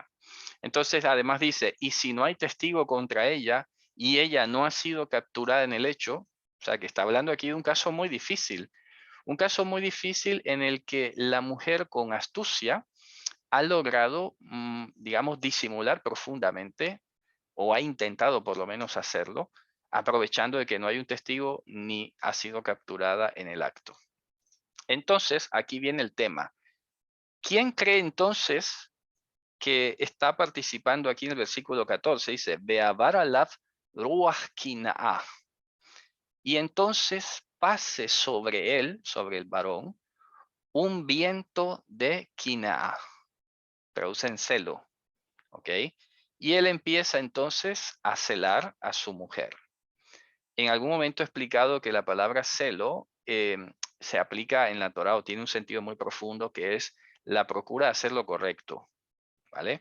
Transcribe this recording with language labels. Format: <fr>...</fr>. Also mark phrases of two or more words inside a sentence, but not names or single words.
<es>Entonces, además dice, y si no hay testigo contra ella y ella no ha sido capturada en el hecho, o sea, que está hablando aquí de un caso muy difícil, un caso muy difícil en el que la mujer con astucia ha logrado, digamos, disimular profundamente, o ha intentado por lo menos hacerlo, aprovechando de que no hay un testigo ni ha sido capturada en el acto. Entonces, aquí viene el tema. ¿Quién cree entonces que está participando aquí en el versículo 14? Dice,</es> <he>ועבר עליו רוח קנאה.</he> <es>Y entonces pase sobre él, sobre el varón, un viento de quinaa, traduce en celo, ¿ok? Y él empieza entonces a celar a su mujer. En algún momento he explicado que la palabra celo se aplica en la Torah o tiene un sentido muy profundo, que es la procura de hacer lo correcto, ¿vale?</es>